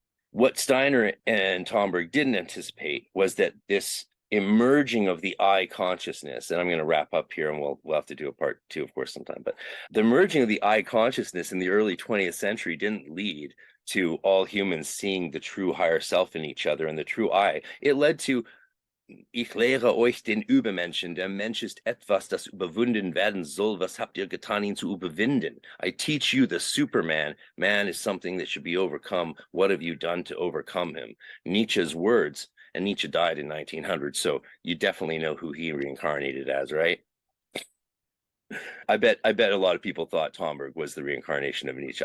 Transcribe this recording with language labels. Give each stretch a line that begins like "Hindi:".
English: What Steiner and Tomberg didn't anticipate was that this emerging of the I consciousness, and I'm going to wrap up here, and we'll have to do a part 2, of course, sometime, but the merging of the I consciousness in the early 20th century didn't lead to all humans seeing the true higher self in each other and the true I. It led to
German: Ich lehre euch den Übermenschen, der Mensch ist etwas, das überwunden werden soll, was habt ihr getan, ihn zu überwinden?
English: I teach you the Superman. Man is something that should be overcome. What have you done to overcome him? Nietzsche's words, and Nietzsche died in 1900, so you definitely know who he reincarnated as, right? I bet a lot of people thought Tomberg was the reincarnation of Nietzsche.